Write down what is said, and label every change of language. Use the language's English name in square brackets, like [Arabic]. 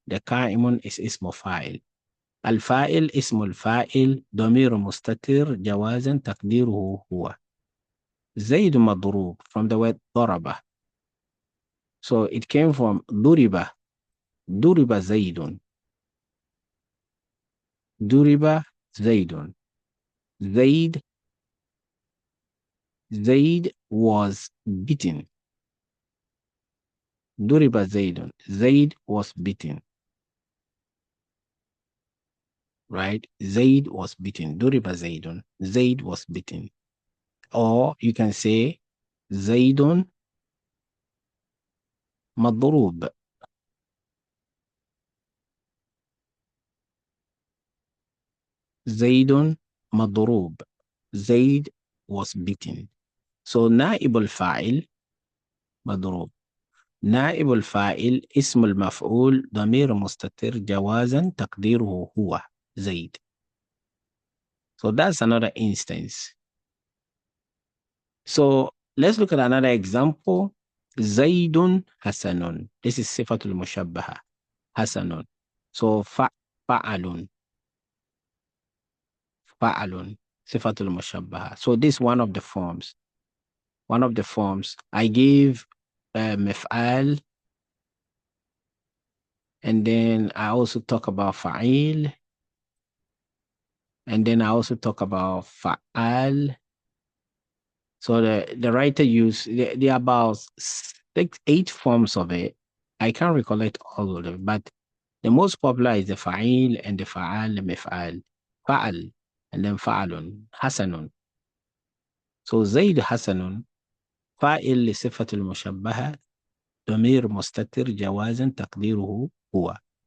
[Arabic] The قائم is اسم فاعل. الفاعل اسم الفاعل ضمير مستتر جوازا تقديره هو. زيد مضروب [English] from the word ضرب. So it came from ضرب. [Arabic] ضرب زيد. ضرب زيد. [English] Zaid was beaten. [Arabic] ضرب زيد. [English] Zaid was beaten. Right? Zaid was beaten. [Arabic] ضرب زيد. [English] Zaid was beaten. Or you can say [Arabic] زيد مضروب. زيد مضروب. [English] Zaid was beaten. [Arabic] So نائب الفاعل مضروب. نائب الفاعل اسم المفعول ضمير مستتر جوازا تقديره هو زيد. [English] So that's another instance. So let's look at another example. [Arabic] زيد حسن. [English] This is [Arabic] صفة المشبهة. حسن. So فعل. فعل. صفة المشبهة. [English] So this is one of the forms. One of the forms. I gave مفعال, and then I also talk about فعيل, and then I also talk about فعال. So the writer used, there are about 8 forms of it. I can't recollect all of them, but the most popular is the fa'il and the fa'al, the mif'al, fa'al, and then fa'alun, hasanun. [Arabic] So زيد حسن فاعل لصفة المشبهة ضمير مستتر جوازا تقديره هو.